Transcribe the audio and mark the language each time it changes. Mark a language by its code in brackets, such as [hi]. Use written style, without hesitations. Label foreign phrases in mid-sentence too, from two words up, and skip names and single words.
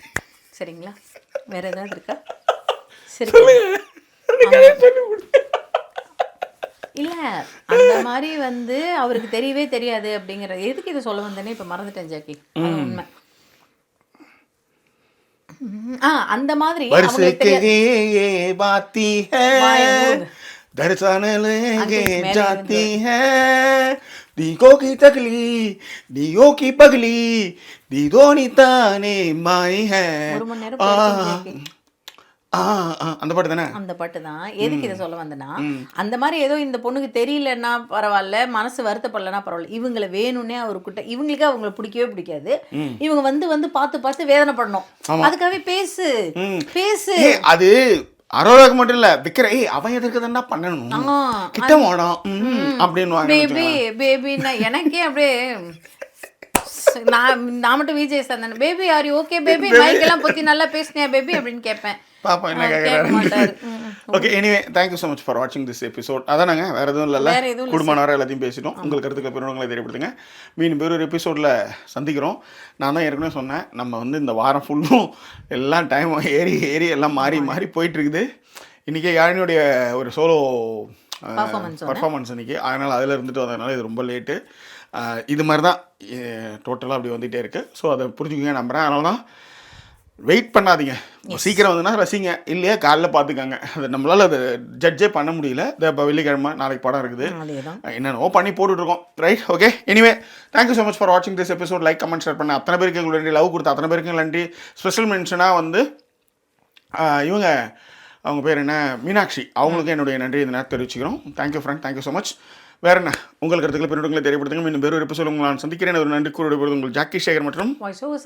[ta] சரிங்களா? வேற ஏதாவது இருக்கா? சரி, இல்ல அந்த மாதிரி வந்து அவருக்கு தெரியவே தெரியாது அப்படிங்கிற எதுக்கு இதை சொல்ல வந்தேனே இப்ப மறந்துட்டேன் ஜாக்கி. உண்மை. அந்த மாதிரி दीको की तकली दियो की पगली दीदोनी ताने माई है. அந்த பாட்டு தானே? அந்த பாட்டு தான். எதுக்கு இதை சொல்ல வந்தேன்னா, அந்த மாதிரி ஏதோ இந்த பொண்ணுக்கு தெரியலன்னா பரவாயில்ல, மனசு வருத்தப்படலன்னா பரவாயில்ல, இவங்களை வேணும்னே அவருக்கிட்ட இவங்களுக்கு அவங்களை பிடிக்கவே பிடிக்காது. இவங்க வந்து வந்து பார்த்து பார்த்து வேதனைப்படணும். அதுக்காகவே பேசு பேசு. அது அரோராக்கு மட்டும் இல்ல, விக்கிற அவன் எதுக்கு தானே பண்ணணும், கிட்ட ஓடும் அப்படின்னு பேபி பேபின்னா எனக்கே அப்படியே நான் மட்டும் விஜய் சார் தானே, [en] baby are you okay baby, [ta] மைக்கெல்லாம் பற்றி நல்லா பேசினியா பேபி அப்படின்னு கேட்பேன். பாப்பா என்ன கேட்குறாரு. ஓகே, [en] anyway thank you so much for watching this episode. [ta] அதானாங்க, வேறு எதுவும் இல்லைல்ல, குடும்பம் நேரம் எல்லாத்தையும் பேசிட்டோம். உங்கள் கருத்துக்களை பெருவங்களை தெரியப்படுத்துங்க. மீண்டும் வேறு ஒரு எபிசோடில் சந்திக்கிறோம். நான் தான் ஏற்கனவே சொன்னேன், நம்ம வந்து இந்த வாரம் ஃபுல்லும் எல்லாம் டைம் ஏறி ஏறி எல்லாம் மாறி மாறி போயிட்டுருக்குது. இன்றைக்கி யாழினியுடைய ஒரு [en] solo performance [ta] இன்றைக்கி, அதனால் அதில் இருந்துட்டு வந்ததுனால இது ரொம்ப லேட்டு. இது மாதிரி தான் டோட்டலாக அப்படி வந்துகிட்டே இருக்குது. ஸோ அதை புரிஞ்சுக்கங்க நம்புகிறேன். அதனால தான் வெயிட் பண்ணாதீங்க, சீக்கிரம் வந்துன்னா ரசிங்க, இல்லையா காலைல பார்த்துக்காங்க. அது நம்மளால் அதை ஜட்ஜே பண்ண முடியல. இப்போ வெள்ளிக்கிழமை நாளைக்கு படம் இருக்குது, என்னென்னவோ பண்ணி போட்டுட்ருக்கோம். [en] right, okay. anyway thank you so much for watching this episode. like comment share [ta] பண்ண அத்தனை பேருக்கு எங்களுக்கு நன்றி. லவ் கொடுத்த அத்தனை பேருக்கு நன்றி. ஸ்பெஷல் மென்ஷனாக வந்து இவங்க அவங்க பேர் என்ன, மீனாட்சி, அவங்களுக்கு என்னுடைய நன்றி இந்த நேரத்தை தெரிவிச்சுக்கிறோம். [en] thank you friend, thank you so much. [ta] வேறு என்ன உங்கள் கருத்துக்களை பெருங்களை தெரியப்படுத்துங்க. இன்னும் வேறு எபிசோட் உங்களை நான் சந்திக்கிறேன். ஒரு நன்றி கூறுவது உங்கள் ஜாக்கி சேகர் மற்றும்